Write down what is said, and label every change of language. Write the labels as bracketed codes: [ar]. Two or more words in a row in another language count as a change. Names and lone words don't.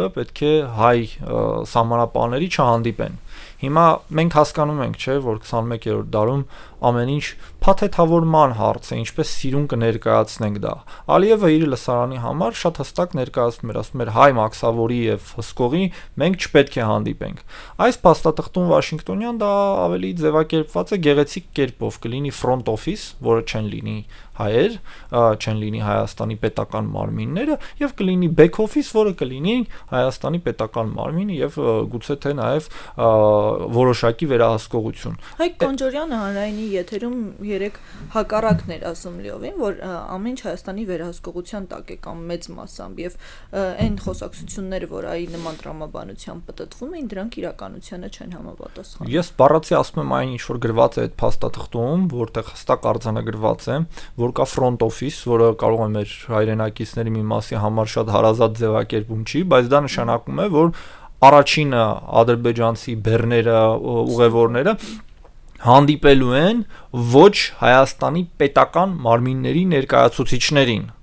[hy] պետք է հայ սահմանապահների չհանդիպեն։ Հիմա մենք հասկանում ենք, չէ, որ 21-րդ դարում ամեն ինչ փաթեթավորման հարց է, ինչպես սիրուն կներկայացնենք դա։ Ալիևը իր լսարանի համար շատ հստակ ներկայացնում էր, ասում էր հայ մաքսավորի եւ հսկողի մենք չպետք է հանդիպենք։ Այս փաստաթղթում Վաշինգտոնյան դա ավելի ձևակերպված է գեղեցիկ կերպով, կլինի [en] front office, [hy] որը չեն լինի հայեր, չեն լինի Հայաստանի պետական մարմինները եւ կլինի [en] back office, [hy] որը կլինի Հայաստանի պետական մարմինը եւ գուցե թե նաեւ որոշակի վերահսկողություն։ Հայկ Կոնջորյանը հանրայինի եթերում երեք հակառակն էր ասում լիովին, որ ամեն ինչ Հայաստանի վերահսկողության տակ է կամ մեծ մասամբ եւ այն խոսակցությունները, որ այ նման տրամաբանությամբ պատտվում էին, դրանք իրականությանը չեն համապատասխանում։ Ես բառացի ասում եմ այն ինչ որ գրված է այդ փաստաթղթում, որտեղ հստակ արձանագրված է, որ կա [en] front office, [hy] որը կարող է մեր հայրենակիցների մի մասի համար շատ հարազատ ձևակերպում չի, բայց դա նշանակում է, որ առաջինը ադրբեջանցի բեռները, ուղևորները հանդիպելու են ոչ Հայաստանի պետական մարմինների ներկայացուցիչներին